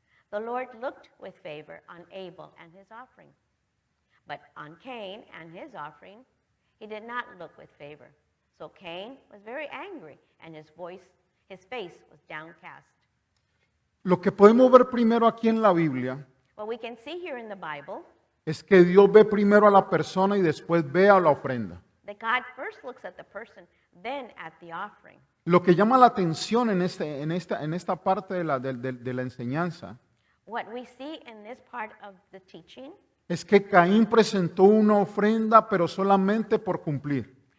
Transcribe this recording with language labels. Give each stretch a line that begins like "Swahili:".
English: The Lord looked with favor on Abel and his offering. But on Cain and his offering, he did not look with favor. So Cain was very angry, and his face was downcast.
Spanish: Lo que podemos ver primero aquí en la Biblia
English: What we can see here in the Bible,
Spanish: es que Dios ve primero a la persona y después ve a la ofrenda.
English: that God first looks at the person, then at the offering.
Spanish: Lo que llama la atención en esta parte de la enseñanza
English: What we see in this part of the teaching,
Spanish: es que Caín presentó una ofrenda, pero solamente por cumplir.